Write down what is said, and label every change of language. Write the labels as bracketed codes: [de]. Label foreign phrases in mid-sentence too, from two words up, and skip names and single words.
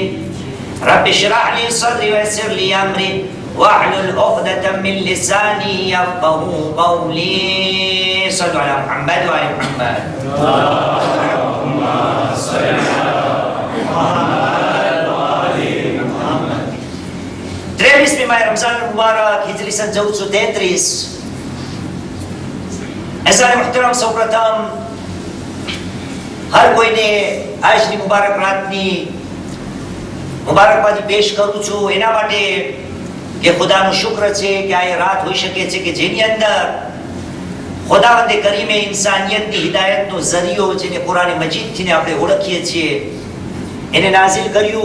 [ar] رب اشرح لي صدري ويسر لي أمري واحلل عقدة من لساني يفقهوا قولي. صلوا على محمد وآل محمد. اللهم صل على محمد وآل محمد. [gu] 23 માહ રમઝાન મુબારક હિજરી સન 1433. અઝાન મુહતરમ સૌપ્રથમ હર કોઈને આજની મુબારક રાતની મુબારકબાદી પેશ કરું છું એના માટે કે ખુદાનો શુક્ર છે કે આ રાત હોઈ શકે છે કે જેની અંદર ખુદાવંદે કરીમે ઇન્સાનિયતની હિદાયતનો ઝરિયો જેને કુરાન મજીદથી આપણે ઓળખીએ છીએ એને નાઝિલ કર્યું.